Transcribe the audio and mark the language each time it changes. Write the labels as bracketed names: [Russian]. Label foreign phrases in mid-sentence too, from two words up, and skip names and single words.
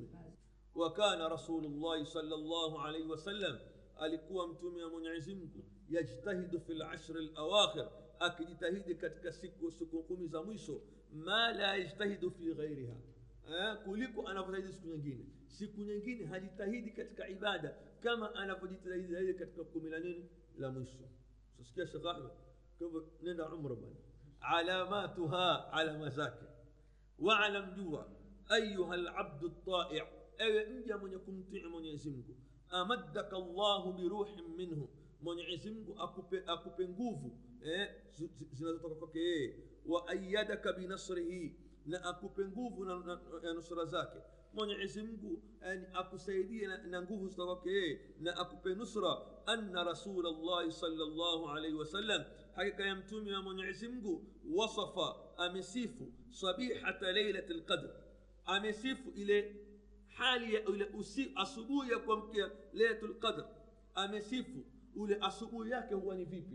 [Arabic] وكان رسول الله صلى الله عليه وسلم, [Swahili] alikuwa mtume wa Mwenyezi Mungu, [Arabic] يجتهد في العشر الأواخر, [Swahili] akijitahidi katika siku 10 za mwisho [Arabic] ما لا يجتهد في غيرها, [Swahili] kuliko anavyojitahidi siku nyingine hajitahidi katika ibada kama anavyojitahidi katika 10 la mwisho. Sasikia Sheikh Ahmed, kwa hivyo nenda umra bwana, alamatuha alama zake. [Arabic] Wa'lam jua أيها العبد الطائع', [Swahili] ewe mja mwenye kumtii Mwenyezi Mungu, [Arabic] أمدك الله بروح منه, [Swahili] Mwenyezi Mungu akupe nguvu zinazotoka kwake yeye, [Arabic] وأيدك بنصره, [Swahili] na akupe nguvu na nusra zake. Mwenyezi Mungu akusaidie na nguvu zitoka kwake yeye na akupe nusra. [Arabic] أن رسول الله صلى الله عليه وسلم, [Swahili] hakika ya mtume wa Mwenyezi Mungu, wasafa, amesifu [Arabic] صبيحة ليلة القدر, [Swahili] amesifu ile hali ya ile asubuhi ya kuamkia [Arabic] ليلة القدر, [Swahili] amesifu ule asubuhi yake huwa ni vipi.